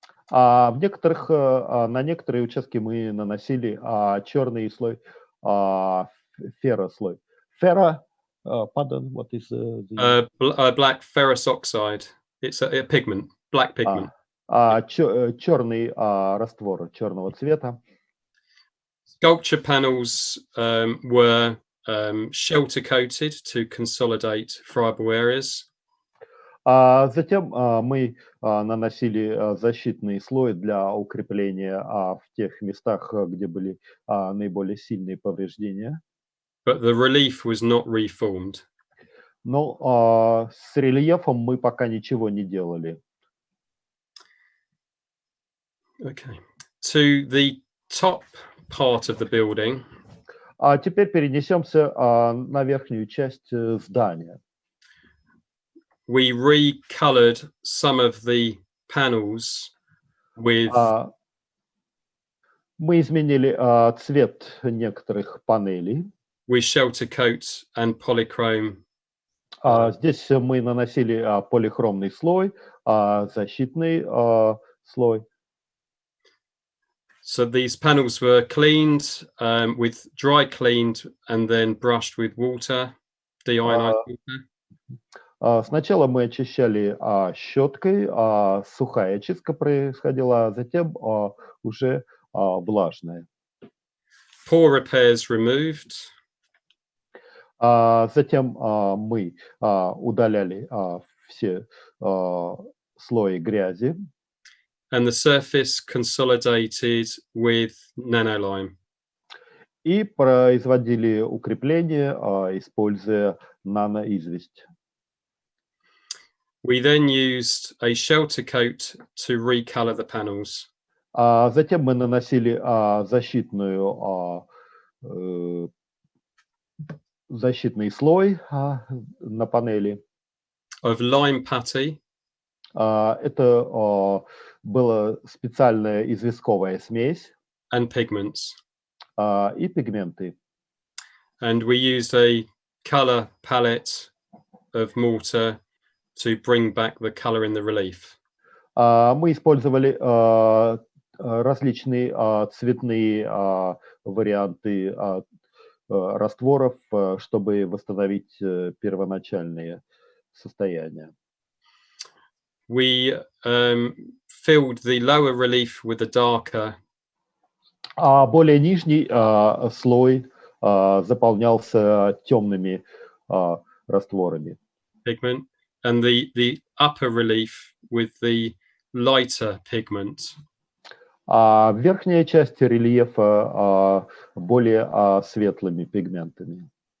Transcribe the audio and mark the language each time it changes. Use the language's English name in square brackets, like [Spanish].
[Russian] На некоторые участки мы наносили черный слой, феррослой. [English] Pardon, what is black ferrous oxide. It's a pigment, black pigment. [Russian] черный раствор черного цвета. [English] Sculpture panels were shelter coated to consolidate friable areas. [Russian] Затем мы наносили защитный слой для укрепления в тех местах, где были наиболее сильные повреждения. [English] But the relief was not reformed. [Russian] Но с рельефом мы пока ничего не делали. [English] Okay. To the top part of the building. [Russian] Теперь перенесемся на верхнюю часть здания. [English] We recolored some of the panels with. [Russian] Мы изменили цвет некоторых панелей. [English] With shelter coat and polychrome. [Russian] Здесь мы наносили полихромный слой, защитный слой. [English] So these panels were cleaned with dry cleaned and then brushed with water, deionized water. [Russian] Сначала мы очищали щеткой, сухая очистка происходила, а затем уже влажная. [English] Poor repairs removed. [Russian] Затем мы удаляли все слои грязи. [English] And the surface consolidated with nanolime. [Russian] и производили укрепление, используя наноизвесть. [English] We then used a shelter coat to recolor the panels. [Russian] Затем мы наносили защитный слой на панели. [English] Of lime putty [Russian] Это была специальная известковая смесь [English] and pigments. [Russian] и пигменты. [English] And we used a color palette of mortar to bring back the color in the relief. [Russian] Мы использовали различные цветные варианты растворов, чтобы восстановить первоначальные состояния. [English] We filled the lower relief with a darker [Russian] Более нижний слой заполнялся темными растворами. [English] pigment and the upper relief with the lighter pigment. [Russian] Верхняя часть рельефа более светлыми пигментами,